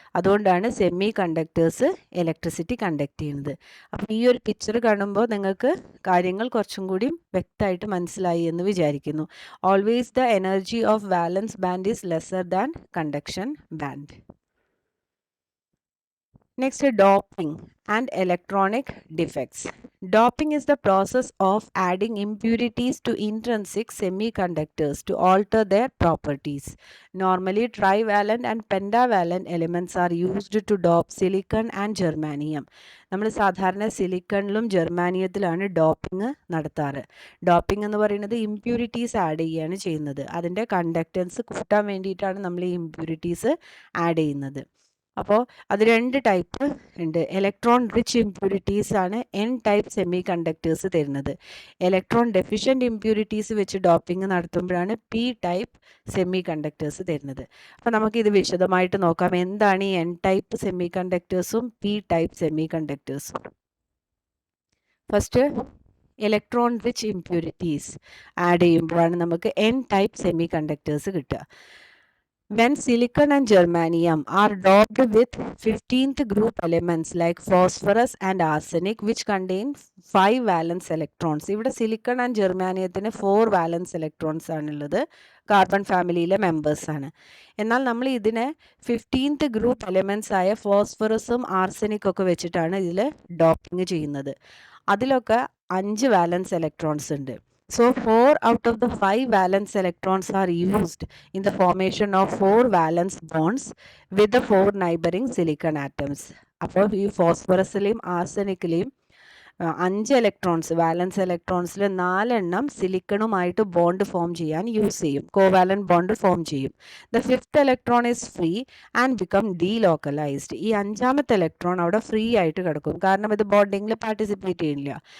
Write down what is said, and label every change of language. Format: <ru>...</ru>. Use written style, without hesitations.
<ml>അതുകൊണ്ടാണ് semi conductors electricity conduct ചെയ്യുന്നത്. അപ്പോൾ ഈ ഒരു പിക്ചർ കാണുമ്പോൾ നിങ്ങൾക്ക് കാര്യങ്ങൾ കുറച്ചും കൂടി വ്യക്തമായിട്ട് മനസ്സിലായി എന്ന് വിചാരിക്കുന്നു.</ml> <en>Always the energy of valence band is lesser than conduction band. Next, doping and electronic defects. Doping is the process of adding impurities to intrinsic semiconductors to alter their properties. Normally, trivalent and pentavalent elements are used to dope silicon and germanium.</en> <ml>നമ്മൾ സാധാരണ സിലിക്കണിലും ജെർമാനിയത്തിലാണ് doping നടത്താറ്. Doping എന്ന് പറയുന്നത് impurities add ചെയ്യുകയാണ് ചെയ്യുന്നത്. അതിൻ്റെ conductance കൂട്ടാൻ വേണ്ടിയിട്ടാണ് നമ്മൾ ഈ ഇമ്പ്യൂരിറ്റീസ് ആഡ് ചെയ്യുന്നത്. അപ്പോൾ അത് 2 ടൈപ്പ് ഉണ്ട്. ഇലക്ട്രോൺ റിച്ച് ഇമ്പ്യൂരിറ്റീസ് ആണ് എൻ ടൈപ്പ് സെമി കണ്ടക്ടേഴ്സ് തരുന്നത്. ഇലക്ട്രോൺ ഡെഫിഷ്യൻറ്റ് ഇമ്പ്യൂരിറ്റീസ് വെച്ച് doping നടത്തുമ്പോഴാണ് P type semi conductors തരുന്നത്. അപ്പോൾ നമുക്കിത് വിശദമായിട്ട് നോക്കാം. എന്താണ് ഈ N type semi കണ്ടക്ടേഴ്സും P type semi കണ്ടക്ടേഴ്സും. First electron rich impurities add ചെയ്യുമ്പോഴാണ് നമുക്ക് എൻ ടൈപ്പ് സെമി കണ്ടക്ടേഴ്സ് കിട്ടുക.</ml> <en>When silicon and germanium are doped with 15th group elements like phosphorus and arsenic which contain 5 valence electrons.</en> <ml>ഇവിടെ silicon and ജെർമാനിയത്തിന് 4 വാലൻസ് electrons ആണുള്ളത്, carbon ഫാമിലിയിലെ members ആണ്. എന്നാൽ നമ്മൾ ഇതിനെ 15th ഗ്രൂപ്പ് എലിമെൻറ്റ്സ് ആയ ഫോസ്ഫറസും ആർസനിക് ഒക്കെ വെച്ചിട്ടാണ് ഇതിൽ ഡോപ്പിംഗ് ചെയ്യുന്നത്. അതിലൊക്കെ 5 വാലൻസ് ഇലക്ട്രോൺസ് ഉണ്ട്.</ml> <en>So 4 out of the 5 valence electrons are used in the formation of 4 valence bonds with the 4 neighboring silicon atoms.</en> <ml>അപ്പോൾ ഈ ഫോസ്ഫറസിലെയും ആർസനിക്കിലെയും 5 ഇലക്ട്രോൺസ് വാലൻസ് ഇലക്ട്രോൺസിൽ 4 എണ്ണം സിലിക്കണുമായിട്ട് ബോണ്ട് ഫോം ചെയ്യാൻ യൂസ് ചെയ്യും, കോവാലന്റ് ബോണ്ട് ഫോം ചെയ്യും.</ml> <en>The fifth electron is free and become delocalised.</en> <ml>ഈ 5ാമത്തെ electron അവിടെ free ആയിട്ട് കിടക്കും, കാരണം ഇത് ബോണ്ടിങ്ങിൽ പാർട്ടിസിപ്പേറ്റ് ചെയ്യില്ല.</ml>